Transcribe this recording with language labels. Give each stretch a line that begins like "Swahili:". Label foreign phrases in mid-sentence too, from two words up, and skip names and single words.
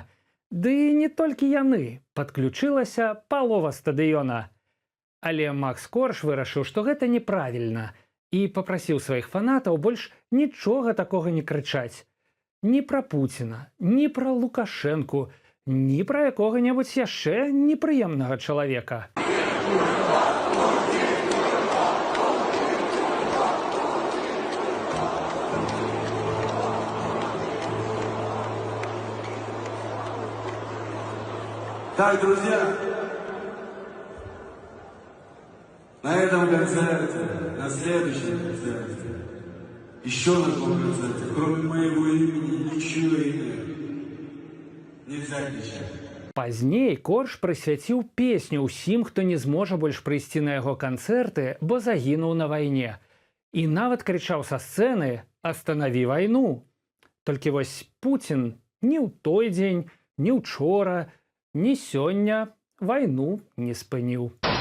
Belarusian: Ды і не толькі яны, падключылася палова стадыёна. Але Макс Корж вырашыў, што гэта неправільна і папрасіў сваіх фанатаў больш нічога такога не крычаць. Ні пра Пуціна, ні пра Лукашэнку, ні пра якога-небудзь яшчэ непрыемнага чалавека.
Russian: Так, друзья, на этом концерте, на следующем концерте, еще на том концерте, кроме моего имени, ничего нельзя кричать.
Belarusian: Пазней Корж прысвяціў песню ўсім, хто не зможа больш прыйсці на яго канцэрты, бо загінуў на вайне. І нават крычаў са сцэны «Останови вайну». Толькі вось Пуцін ні ў той дзень, ні ўчора, ні сёння вайну не спыніў.